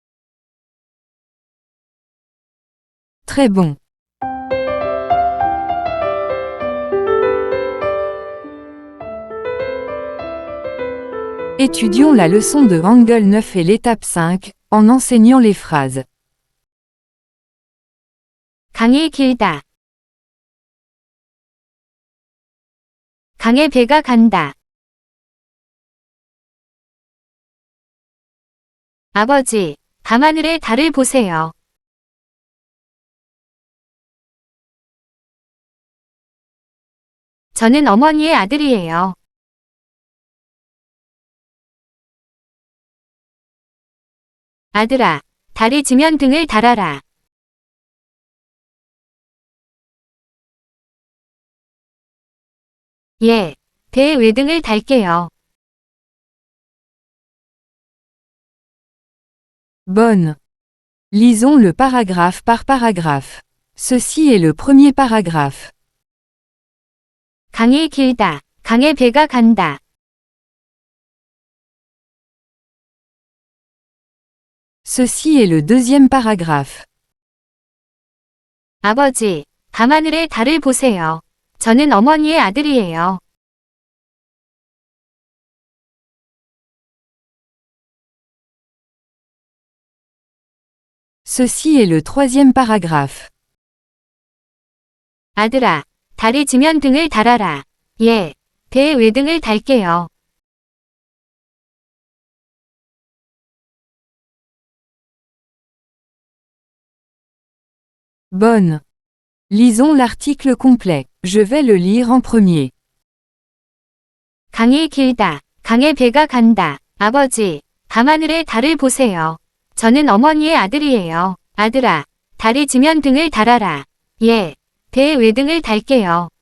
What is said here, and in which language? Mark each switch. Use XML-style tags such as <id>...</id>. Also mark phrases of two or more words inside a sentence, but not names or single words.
<fr>Très bon. Étudions la leçon de Hangul 9 et l'étape 5, en enseignant les phrases.</fr> <ko>강이 길다. 강에 배가 간다. 아버지, 밤하늘의 달을 보세요. 저는 어머니의 아들이에요. 아들아, 달이 지면 등을 달아라. 예, 배에 외등을 달게요.</ko> <fr>Bonne. Lisons le paragraphe par paragraphe. Ceci est le premier paragraphe.</fr> <ko>강이 길다. 강에 배가 간다.</ko> <fr>Ceci est le deuxième paragraphe.</fr> <ko>아버지, 밤하늘의 달을 보세요. 저는 어머니의 아들이에요.</ko> <fr>Ceci est le troisième paragraphe.</fr> <ko>아들아, 달이 지면 등을 달아라. 예, 배에 외등을 달게요.</ko> <fr>Bonne. Lisons l'article complet. Je vais le lire en premier.</fr> <ko>강이 길다. 강에 배가 간다. 아버지, 밤하늘의 달을 보세요. 저는 어머니의 아들이에요. 아들아, 달이 지면 등을 달아라. 예, 배에 외등을 달게요.</ko>